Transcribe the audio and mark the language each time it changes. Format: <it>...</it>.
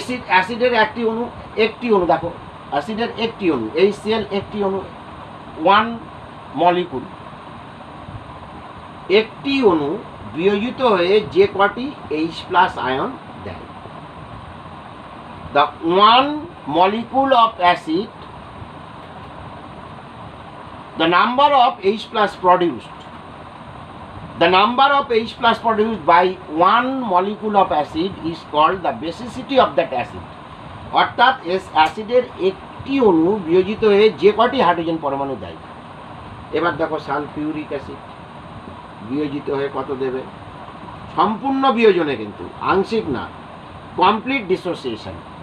<bn>অ্যাসিডের একটি অণু দেখো, অ্যাসিডের একটি অণু, HCl একটি অণু, 1 মলিকুল, একটি অণু বিয়োজিত হয়ে যে কটি H+ আয়ন দেয়।</bn> <en>The 1 molecule of acid, the number of H+ produced, the number of H+ produced by 1 molecule of acid is called the basicity of that acid।</en> <bn>অর্থাৎ অ্যাসিডের একটি অণু বিয়োজিত হয়ে যে কটি হাইড্রোজেন পরমাণু দেয়। এবার দেখো সালফিউরিক অ্যাসিড বিয়োজিত হয়ে কত দেবে? সম্পূর্ণ বিয়োজনে, কিন্তু আংশিক না, কমপ্লিট ডিসোসিয়েশন।</bn>